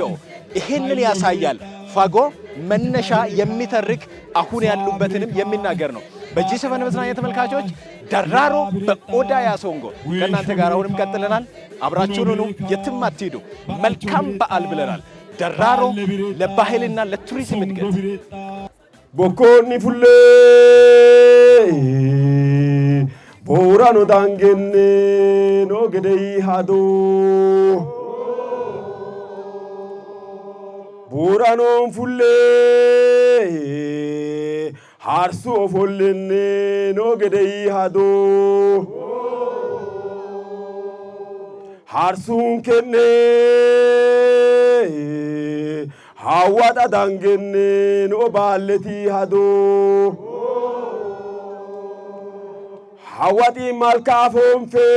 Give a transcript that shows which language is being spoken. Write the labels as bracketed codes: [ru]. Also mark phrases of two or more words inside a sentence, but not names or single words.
[am] ይሄንን ያሳያል። ፋጎ መነሻ የሚተርክ አሁን ያሉበትንም የሚናገር ነው። በጂ7 መዝናኛ ተመልካቾች ደራሮ በኦዳ ያሶንጎ ከእናንተ ጋር አሁንም ቀጥለናል። አብራችሁን ሁኑ፣ የትም አትሂዱ። መልካም በዓል ብለናል። ደራሮ ለባህልና ለቱሪዝም እድገት [sid] ቦኮኒ ፉሌ ቦራኖ ዳንጌኔ ኖ ገደይ ሃዶ ቦራኖን ፉሌ ሃርሱ ኦፎሌኔ ኖ ገደይ ሃዶ ሃርሱን ኬኔ ሃዋጣ ዳንጌኔ ኖ ባለቲ ሃዶ ሃዋጢ ማልካፎንፌ